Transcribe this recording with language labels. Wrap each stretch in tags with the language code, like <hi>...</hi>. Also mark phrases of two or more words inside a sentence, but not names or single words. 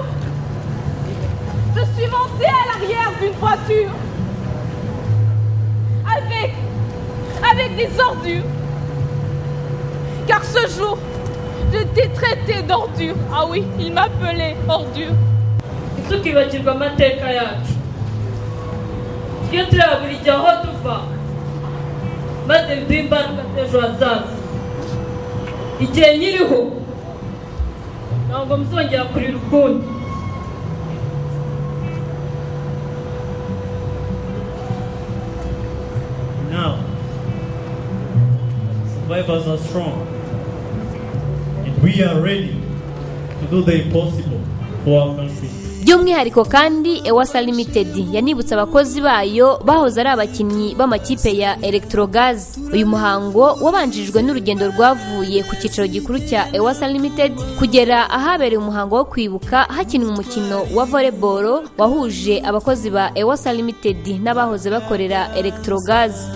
<fr>Je suis montée à l'arrière d'une voiture. Avec des ordures. Car ce jour, j'étais traitée d'ordure. Ah oui, il m'appelait ordure.</fr> <rw>tukibagirwa amateka yacu iyo turabura igihe aho tuva maze biduha imbaraga z'ejo hazaza igihe nyiriho ntabwo muzongera kurira ukundi.</rw> <en>Now, survivors are strong, and we are ready to do the impossible for our country.</en> <rw>by'umwihariko kandi Ewasa Limited yanibutsa abakozi bayo bahoze ari abakinnyi b'amakipe ya Electrogaz. Uyu muhango wabanjirijwe n'urugendo rwavuye ku cyicaro gikuru cya Ewasa Limited kugera ahabereye umuhango wo kwibuka hakinwa umukino wa volleyball wahuje abakozi ba Ewasa Limited n'abahoze bakorera Electrogaz.</rw>